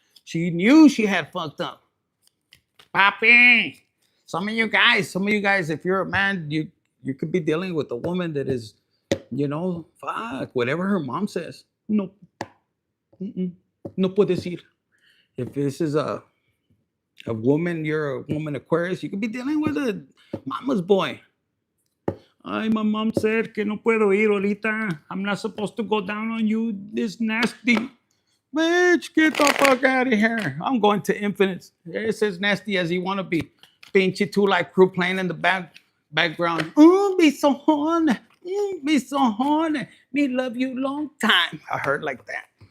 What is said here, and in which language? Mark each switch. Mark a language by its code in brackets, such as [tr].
[en] She knew she had fucked up. Papi, some of you guys, if you're a man, you could be dealing with a woman that is, you know, fuck, whatever her mom says. No. [es] No puedes ir. [en] If this is a woman, you're a woman Aquarius, you could be dealing with a mama's boy. [es] Ay, [en] my mom said [es] que no puedo ir ahorita. [en] I'm not supposed to go down on you. This nasty. Bitch, get the fuck out of here. I'm going to infinites. It's as nasty as you want to be. Pinche two like crew playing in the background. Be so horny. Be so horny. Me love you long time. I heard like that.